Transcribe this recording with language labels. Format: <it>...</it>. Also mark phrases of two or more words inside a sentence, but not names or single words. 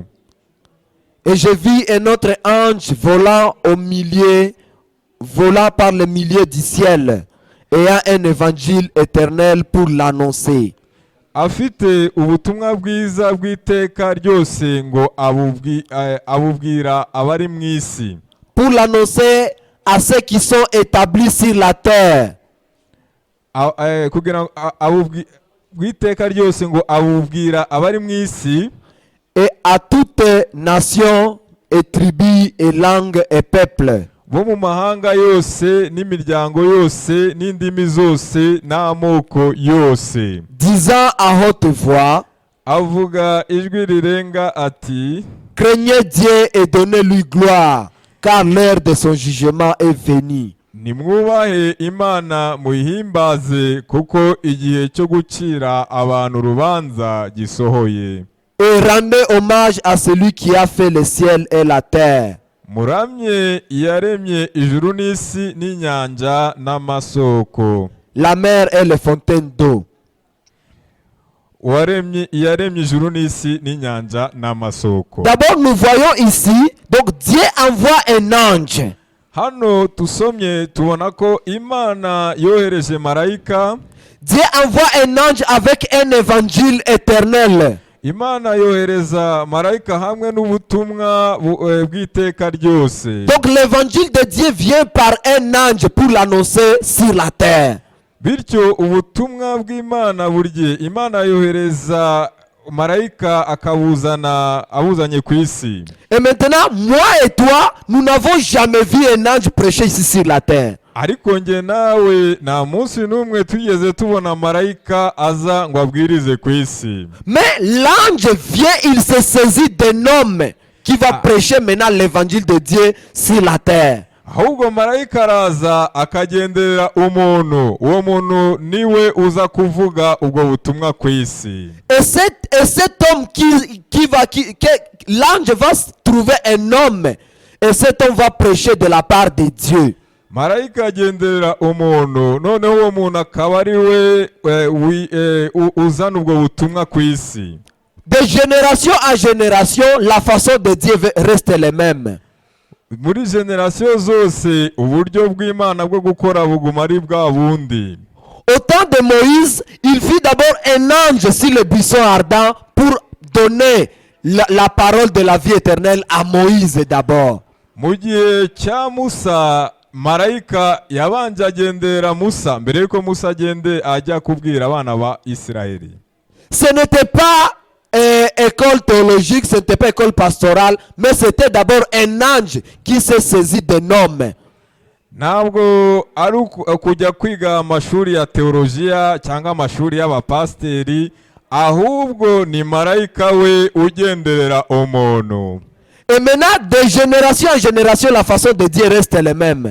<fr>Et je vis un autre ange volant par le milieu du ciel, ayant un évangile éternel pour l'annoncer.</fr> <rw>Afite ubutumwa bwiza bw'iteka ryose ngo abubwira abari mu isi.</rw> <fr>Pour l'annoncer à ceux qui sont établis sur la terre.</fr> <rw>Kugira bw'iteka ryose ngo abubwira abari mu isi.</rw> <fr>Et à toute nation et tribu et langue et peuple.</fr> <rw>Bo mu mahanga yose n'imiryango yose n'indimi zose n'amoko yose.</rw> <fr>Disant à haute voix,</fr> <rw>avuga ijwi rirenga ati,</rw> <fr>craignez Dieu et donnez-lui gloire, car l'heure de son jugement est venue.</fr> <rw>Nimwubahe Imana muyihimbaze kuko igihe cyo gucira abantu urubanza gisohoye.</rw> <fr>Et rendez hommage à celui qui a fait le ciel et la terre.</fr> <rw>Muramye iyaremye ijuru n'isi n'inyanja n'amasoko.</rw> <fr>La mer et les fontaines d'eau.</fr> <rw>Iyaremye ijuru n'isi n'inyanja n'amasoko.</rw> <fr>D'abord nous voyons ici, donc Dieu envoie un ange.</fr> <rw>Hano tusomye tubona ko Imana yohereje marayika.</rw> <fr>Dieu envoie un ange avec un évangile éternel.</fr> <rw>Imana yohereza marayika hamwe n'ubutumwa bw'iteka ryose.</rw> <fr>Donc l'évangile de Dieu vient par un ange pour l'annoncer sur la terre.</fr> <rw>Bityo ubutumwa bw'Imana burye Imana yohereza marayika abuzanye ku isi.</rw> <fr>Et maintenant, moi et toi, nous n'avons jamais vu un ange prêcher ici sur la terre.</fr> <rw>ariko nge nawe nta munsi n'umwe tugeze tubona marayika aza ngo abwirize ku isi.</rw> <fr>Mais l'ange vient, il se saisit d'un homme qui va prêcher maintenant l'évangile de Dieu sur la terre.</fr> <rw>ahubwo marayika araza akagenderera umuntu, uwo muntu niwe uza kuvuga ubwo butumwa ku isi.</rw> <fr>Et cet homme l'ange va trouver un homme, et cet homme va prêcher de la part de Dieu.</fr> <rw>marayika agenderera umuntu, noneho uwo muntu akaba ari we uzana ubwo butumwa ku isi.</rw> <fr>De génération en génération, la façon de Dieu reste les mêmes.</fr> <rw>muri generasiyo zose uburyo bw'Imana bwo gukora buguma ari bwa bundi.</rw> <fr>Au temps de Moïse, il fit d'abord un ange sur le buisson ardent pour donner la parole de la vie éternelle à Moïse d'abord.</fr> <rw>mu gihe cya Musa, marayika yabanje agendera Musa mbere yuko Musa agende ajya kubwira abana ba Isiraheli.</rw> <fr>Ce n'était pas école théologique, ce n'était pas école pastorale, mais c'était d'abord un ange qui s'est saisi d'un homme.</fr> <rw>ntabwo ari kujya kwiga amashuri ya teolojiya cyangwa amashuri y'abapasiteri, ahubwo ni marayika we ugenderera umuntu.</rw> <fr>Et maintenant, de génération en génération, la façon de Dieu reste les mêmes.</fr>